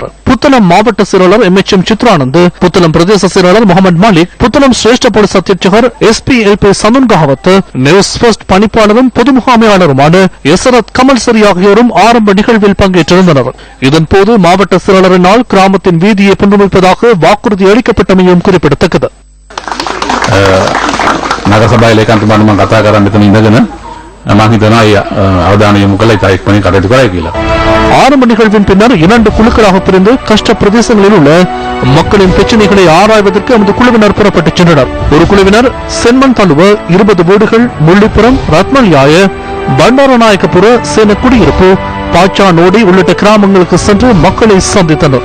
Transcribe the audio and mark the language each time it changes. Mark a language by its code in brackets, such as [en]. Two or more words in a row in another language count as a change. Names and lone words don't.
[ta] புத்தளம் மாவட்ட செயலாளர் MHM சித்ரானந்த், புத்தளம் பிரதேச செயலாளர் முகமது மாலிக், புத்தளம் சிரேஷ்ட போலீஸ் அத்தியட்சகர் SP சமன் கஹவத், நியூஸ் போஸ்ட் பணிப்பாளரும் பொது முகாமையாளருமான எசரத் கமல் சரி ஆகியோரும் ஆரம்ப நிகழ்வில் பங்கேற்றிருந்தனர். இதன்போது மாவட்ட செயலாளரினால் கிராமத்தின் வீதியை புனரமைப்பதாக வாக்குறுதி அளிக்கப்பட்டமையும் குறிப்பிடத்தக்கது. [si] නගර සභාවේ ලේකම්තුමාට මම කතා කරන්න මෙතන ඉඳගෙන මම හිතනවා අවධානය යොමු කළා ඉතා ඉක්මනින් කටයුතු කරයි කියලා. [ta] ஆரம்ப நிகழ்வின் பின்னர் 2 குழுக்களாக பிரிந்து கஷ்ட பிரதேசங்களில் உள்ள மக்களின் பிரச்சனைகளை ஆராய்வதற்கு நமது குழுவினர் புறப்பட்டு சென்றனர். ஒரு குழுவினர் சென்மன் தழுவ 20 வீடுகள், முள்ளிப்புறம், ரத்மல்யாய, பண்டாரநாயக்கபுர, சேன குடியிருப்பு, பாச்சானோடி உள்ளிட்ட கிராமங்களுக்கு சென்று மக்களை சந்தித்தனர்.